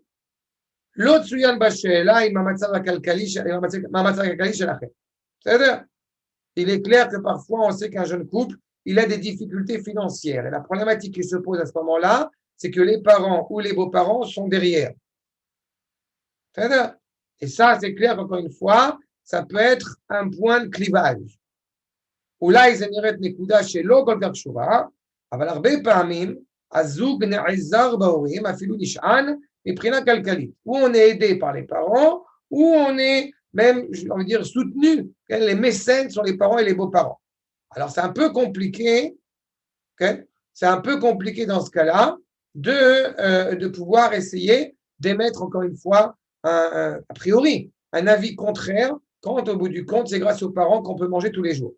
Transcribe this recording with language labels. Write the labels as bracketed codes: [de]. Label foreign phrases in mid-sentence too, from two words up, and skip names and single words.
[fr] L'autre Suyan Bashela, c'est-à-dire, il est clair que parfois on sait qu'un jeune couple, il a des difficultés financières. Et la problématique qui se pose à ce moment-là, c'est que les parents ou les beaux-parents sont derrière. C'est-à-dire, et ça, c'est clair qu'encore une fois, ça peut être un point de clivage. [he] אולי זה נראית נקודה שלא כל כך קשורה, אבל הרבה פעמים הזוג נעזר בהורים, אפילו נשען מבחינה כלכלית. [fr] ou on est aidé par les parents, ou on est même, on va dire, soutenu. Les mécènes sont les parents et les beaux-parents. Alors c'est un peu compliqué, c'est un peu compliqué dans ce cas-là de pouvoir essayer d'émettre encore une fois a priori un avis contraire quand au bout du compte c'est grâce aux parents qu'on peut manger tous les jours.